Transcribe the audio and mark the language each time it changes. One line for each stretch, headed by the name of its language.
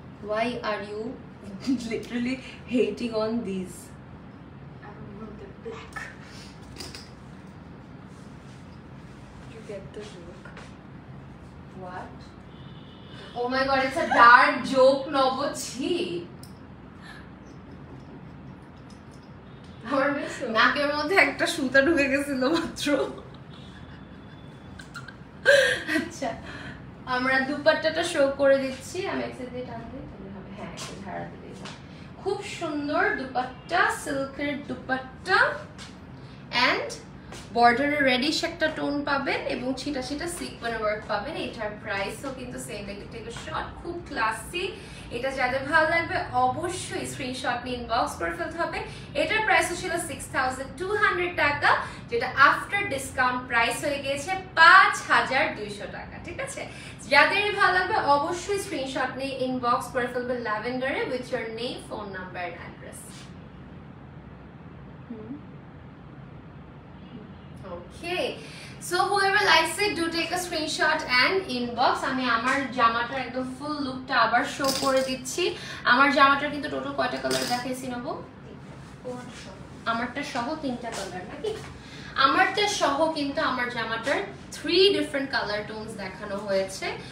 English: Why are you literally hating on these? I don't know, the black. You get the joke. What? Oh my god, it's a dark joke, Nobu.
Bangla: Chi. আমার নাকের মধ্যে একটা সুতা ঢুকে গেছিল মাত্র। আচ্ছা, আমরা দুপাট্টাটা শো করে দিচ্ছি, আমি একসাথে দিয়ে টান দিই তাহলে হবে, হ্যাঁ একটু ঝাড়া দিই। খুব সুন্দর দুপাট্টা, সিল্কের দুপাট্টা এন্ড বর্ডারে রেডিশ একটা টোন পাবেন এবং ছিটা ছিটা সিকোয়েন্স ওয়ার্ক পাবেন। এটার প্রাইসও কিন্তু সেম,
English: take a shot,
Bangla: খুব ক্লাসি। এটা যাদের ভালো লাগবে অবশ্যই স্ক্রিনশট নিয়ে ইনবক্স করে ফেলতে হবে। এটার প্রাইসও ছিল 6200 টাকা, যেটা আফটার ডিসকাউন্ট প্রাইস হয়ে গিয়েছে 5200 টাকা, ঠিক আছে? যাদেরই ভালো লাগবে অবশ্যই স্ক্রিনশট নিয়ে ইনবক্স করে ফেলবে ল্যাভেন্ডারে
English: With your name, phone number and address. Okay, so whoever likes it, do take a screenshot and inbox.
Bangla: আমি আমার জামাটার একদম ফুল লুকটা আবার শো করে দিচ্ছি। আমার জামাটার কিন্তু টোটাল কয়টা কালার দেখাইছি নেবো? আমারটা সহ 3টা কালার নাকি? আমারটা সহ কিন্তু আমার জামাটার 3 ডিফারেন্ট কালার টোনস দেখানো হয়েছে।